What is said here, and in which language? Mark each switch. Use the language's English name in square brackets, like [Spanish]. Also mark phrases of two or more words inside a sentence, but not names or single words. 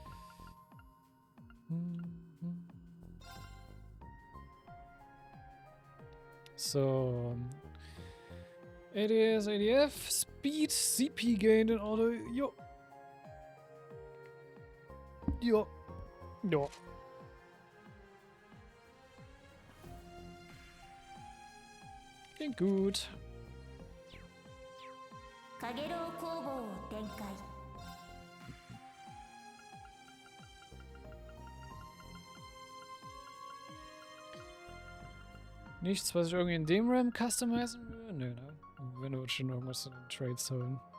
[German] So. [English] ADS, ADF, Speed, CP gained in order. [German] Jo. Jo. Jo. Klingt gut. [Japanese] カゲロウ工房を展開。 [German] Nichts, was ich irgendwie in dem RAM customizen will? Nö, ne? Wenn du schon irgendwas in den Trades holen.